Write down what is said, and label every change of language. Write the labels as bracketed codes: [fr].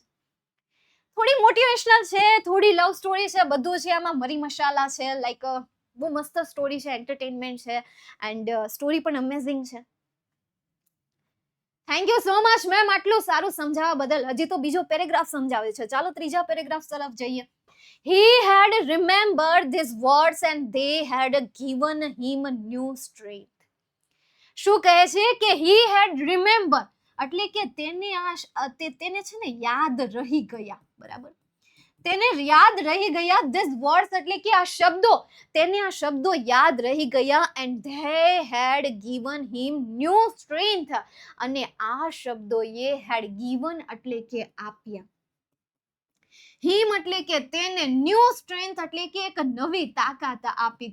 [gu] થોડી મોટિવેશનલ છે, થોડી લવ સ્ટોરી છે, બધું છે આમાં, મરી મસાલા છે, લાઈક બહુ મસ્ત સ્ટોરી છે, એન્ટરટેનમેન્ટ છે, એન્ડ સ્ટોરી પણ અમેઝિંગ છે. [en] thank you so much [gu] ma'am આટલું સારું સમજાવવા બદલ. હજી તો બીજો પેરેગ્રાફ સમજાવે છે, ચાલો ત્રીજા પેરેગ્રાફ તરફ જઈએ. [en] He had remembered these words and they had given him a new strength. [gu] શું કહે છે કે [en] he had remembered [gu] એટલે કે તેને છે ને યાદ રહી ગયા, બરાબર, તેને યાદ રહી ગયા. [en] these words [gu] એટલે કે આ શબ્દો, તેને આ શબ્દો યાદ રહી ગયા. [en] and they had given him new strength, [gu] અને આ શબ્દોએ [en] had given [gu] એટલે કે આપ્યા, હિમ એટલે કે તેને, [en] new strength [gu] એટલે કે એક નવી તાકાત આપી.